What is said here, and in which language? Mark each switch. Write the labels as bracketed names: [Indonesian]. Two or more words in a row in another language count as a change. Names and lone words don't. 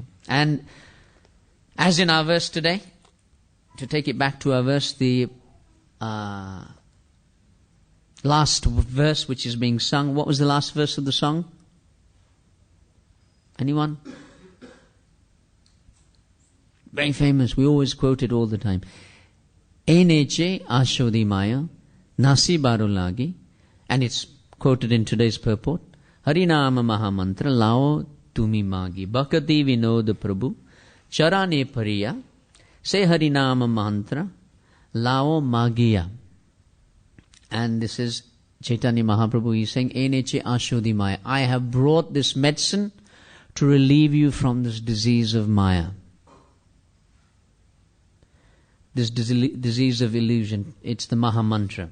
[English] And as in our verse today, to take it back to our verse, the last verse which is being sung, what was the last verse of the song? Anyone? Very famous, we always quote it all the time. [Bangla] এনেছি ঔষধি মায়া নাশি বারে লাগি, [English] and it's quoted in today's purport. [Bangla] হরিনাম মহামন্ত্র লও তুমি মাগি ভকতি বিনোদ প্রভু চরণে পড়িয়া সে হরিনাম মন্ত্র লও মাগিয়া. [English] And this is Chaitanya Mahaprabhu. He's saying, [Bangla] এনেছি ঔষধি মায়া, [English] I have brought this medicine to relieve you from this disease of maya, this disease of illusion. It's the Mahamantra.